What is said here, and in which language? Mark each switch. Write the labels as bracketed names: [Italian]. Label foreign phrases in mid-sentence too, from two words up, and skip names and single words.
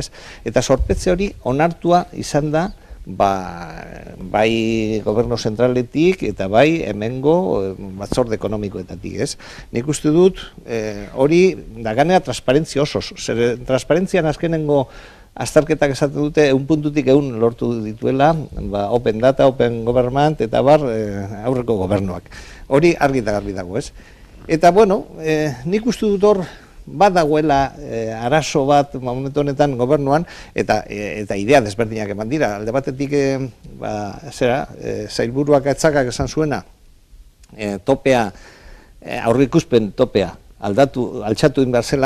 [Basque] Eta sorpetze hori onartua izan da, bai gobernu zentraletik eta bai hemengo batzorde ekonomikoetatik, ez? Nik uste dut, hori da ganera transparentzia osoz, transparentzian azkenengo azterketak esaten dute, puntutik lortu dituela, [English] open data, open government, [Basque] eta aurreko gobernuak. Hori argi eta garbi dago, ez? Eta, bueno, nik uste dut hor, badagoela arazo bat momentu honetan gobernuan, eta idea desberdinak eman dira. Alde batetik, sailburuak atzakak esan zuena, topea, aurreikuspen topea, altxatu egin behar zela,